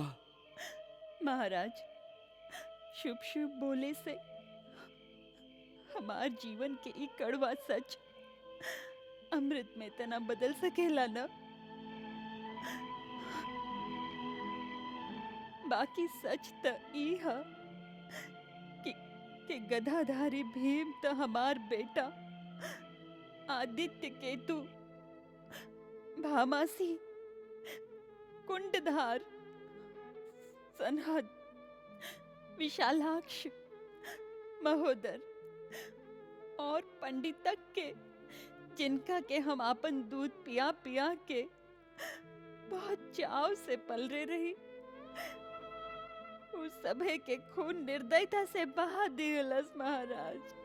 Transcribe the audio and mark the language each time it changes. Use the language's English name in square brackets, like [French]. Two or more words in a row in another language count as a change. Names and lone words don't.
[Bhojpuri] महाराज, शुभ शुभ बोले से हमार जीवन के ई कड़वा सच अमृत में तना बदल सकेला न। बाकी सच त ई है कि गदाधारी भीम त हमार बेटा आदित्य केतु, भामासी, कुंडधार, सनहद, विशालाक्ष, महोदर और पंडितक के, जिनका के हम अपन दूध पिया पिया के बहुत चाव से पलरे रही, उस सभे के खून निर्दयता से बहा दिलस महाराज।